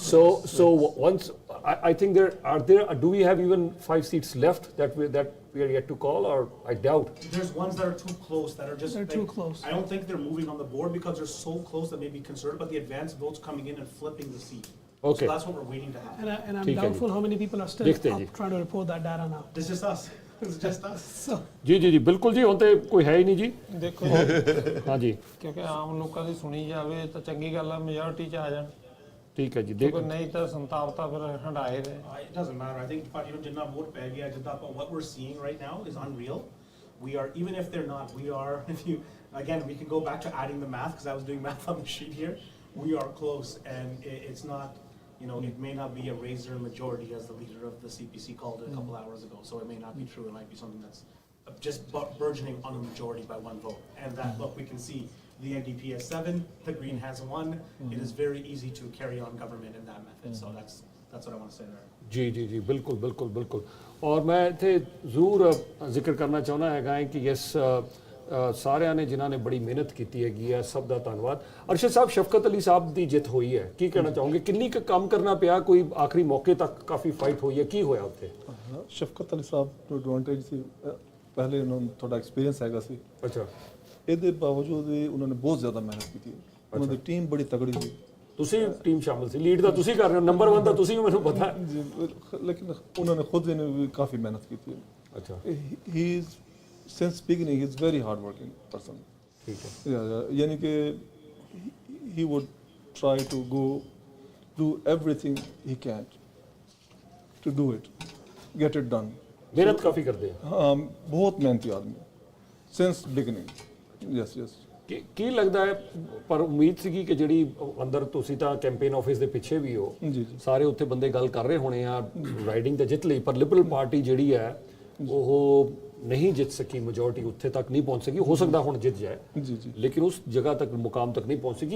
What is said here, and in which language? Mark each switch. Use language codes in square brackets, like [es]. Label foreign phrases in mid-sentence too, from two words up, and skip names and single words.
[en] So once I think do we have even 5 seats left that we are yet to call, or I doubt. There's ones that are too close that are just. They're too close. I don't think they're moving on the board because they're so close that maybe conservative, but the advanced votes coming in and flipping the seat. Okay. So that's what we're waiting to happen. And I'm [pa] ਠੀਕ ਹੈ ਜੀ। [en] doubtful how many people are still [pa] ਦੇਖਦੇ ਜੀ। [en] up trying to report that data now. It's just us. It's just us. So [pa] ਜੀ ਬਿਲਕੁਲ ਜੀ, ਹੁਣ ਤੇ ਕੋਈ ਹੈ ਹੀ ਨਹੀਂ ਜੀ। ਦੇਖੋ ਹਾਂਜੀ, ਕਿਉਂਕਿ ਆਮ ਲੋਕਾਂ ਦੀ ਸੁਣੀ ਜਾਵੇ ਤਾਂ ਚੰਗੀ ਗੱਲ ਆ, ਮੈਜੋਰਟੀ 'ਚ ਆ ਜਾਣ। ਠੀਕ ਹੈ ਜੀ। ਕਿਉਂਕਿ ਨਹੀਂ ਤਾਂ ਸੰਤਾਪ ਤਾਂ ਫਿਰ ਹੰਡਾਏ ਰਹੇ। [en] It doesn't matter. I think [pa] ਜਿੰਨਾ vote ਪੈ ਗਿਆ ਜਿੱਦਾਂ [en] what we're seeing right now is unreal. We are, even if they're not, we are, if you, again, we can go back to adding the math because I was doing math on the sheet here. We are close, and it's not, it may not be a razor majority as the leader of the CPC called it a couple hours ago. So it may not be true. It might be something that's just burgeoning on a majority by 1 vote. And that, look, we can see the NDP has 7, the Green has 1. It is very easy to carry on government in that method. So that's what I want to say there. [pa] ਜੀ ਬਿਲਕੁਲ। ਔਰ ਮੈਂ ਇੱਥੇ ਜ਼ਰੂਰ ਜ਼ਿਕਰ ਕਰਨਾ ਚਾਹੁੰਦਾ ਹੈਗਾ ਹੈ ਕਿ ਯੈਸ ਸਾਰਿਆਂ ਨੇ ਜਿਨ੍ਹਾਂ ਨੇ ਬੜੀ ਮਿਹਨਤ ਕੀਤੀ ਹੈਗੀ ਹੈ, ਸਭ ਦਾ ਧੰਨਵਾਦ। ਅਰਸ਼ਦ ਸਾਹਿਬ, ਸ਼ਫਕਤ ਅਲੀ ਸਾਹਿਬ ਦੀ ਜਿੱਤ ਹੋਈ ਹੈ, ਕੀ ਕਹਿਣਾ ਚਾਹੋਗੇ? ਕਿੰਨੀ ਕੁ ਕੰਮ ਕਰਨਾ ਪਿਆ? ਕੋਈ ਆਖਰੀ ਮੌਕੇ ਤੱਕ ਕਾਫੀ ਫਾਈਟ ਹੋਈ ਹੈ, ਕੀ ਹੋਇਆ ਉੱਥੇ? ਸ਼ਫਕਤ ਅਲੀ ਸਾਹਿਬ ਨੂੰ ਐਡਵਾਂਟੇਜ ਸੀ, ਪਹਿਲੇ ਉਹਨਾਂ ਨੂੰ ਥੋੜਾ ਐਕਸਪੀਰੀਅੰਸ ਹੈਗਾ ਸੀ। ਅੱਛਾ। ਇਹਦੇ ਬਾਵਜੂਦ ਵੀ ਉਹਨਾਂ ਨੇ ਬਹੁਤ ਜ਼ਿਆਦਾ ਮਿਹਨਤ ਕੀਤੀ। ਉਹਨਾਂ ਦੀ ਟੀਮ ਬੜੀ ਤਗੜੀ ਸੀ। ਤੁਸੀਂ ਟੀਮ ਸ਼ਾਮਲ ਸੀ, ਲੀਡ ਤਾਂ ਤੁਸੀਂ ਕਰ ਰਹੇ ਹੋ, ਨੰਬਰ 1 ਤਾਂ ਤੁਸੀਂ ਹੋ, ਮੈਨੂੰ ਪਤਾ ਹੈ। ਲੇਕਿਨ ਉਹਨਾਂ ਨੇ ਖੁਦ ਨੇ ਵੀ ਕਾਫੀ ਮਿਹਨਤ ਕੀਤੀ। ਅੱਛਾ। [en] he is since beginning, he's very hard working person. [hi] ठीक है। यानी कि [en] he would try to do everything he can to do it, get it done. [hi] मेहनत काफी करते हैं। हाँ, बहुत मेहनती आदमी [en] since beginning. Yes. [pa] ਕੀ ਲੱਗਦਾ ਹੈ, ਪਰ ਉਮੀਦ ਸੀਗੀ ਕਿ ਜਿਹੜੀ ਅੰਦਰ ਤੁਸੀਂ ਤਾਂ ਕੈਂਪੇਨ ਆਫਿਸ ਦੇ ਪਿੱਛੇ ਵੀ ਹੋ, ਸਾਰੇ ਉੱਥੇ ਬੰਦੇ ਗੱਲ ਕਰ ਰਹੇ ਹੋਣੇ ਆ, ਰਾਈਡਿੰਗ ਤਾਂ ਜਿੱਤ ਲਈ, ਪਰ ਲਿਬਰਲ ਪਾਰਟੀ ਜਿਹੜੀ ਹੈ ਉਹ ਨਹੀਂ ਜਿੱਤ ਸਕੀ, ਮੈਜੋਰਟੀ ਉੱਥੇ ਤੱਕ ਨਹੀਂ ਪਹੁੰਚ ਸਕੀ। ਹੋ ਸਕਦਾ ਹੁਣ ਜਿੱਤ ਜਾਏ, ਲੇਕਿਨ ਉਸ ਜਗ੍ਹਾ ਤੱਕ, ਮੁਕਾਮ ਤੱਕ ਨਹੀਂ ਪਹੁੰਚ ਸਕੀ।